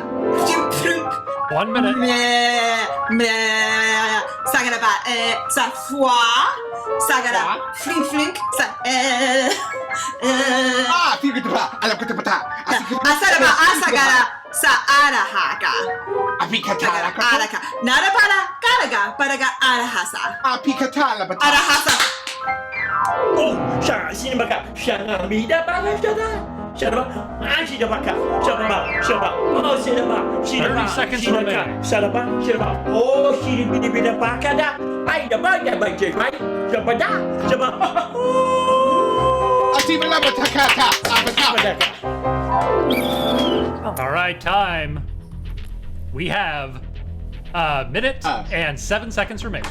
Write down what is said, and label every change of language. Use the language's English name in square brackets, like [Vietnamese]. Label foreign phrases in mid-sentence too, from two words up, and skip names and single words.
[English] 1 minute. Saga ba, sa fwa, saga flink, sa, asagaba, sa arahaka. Araka. Nada para karaga arahasa. Arahasa. oh, Shinabaka, Shanamida, Shadaba, Ashidabaka, Shaba, oh, Shidaba, 30 seconds remaining. Shadaba, oh, Shidibida Bakada, I the Baga by J, right? Shabada, Shaba, oh, All right, time. We have a minute and 7 seconds remaining.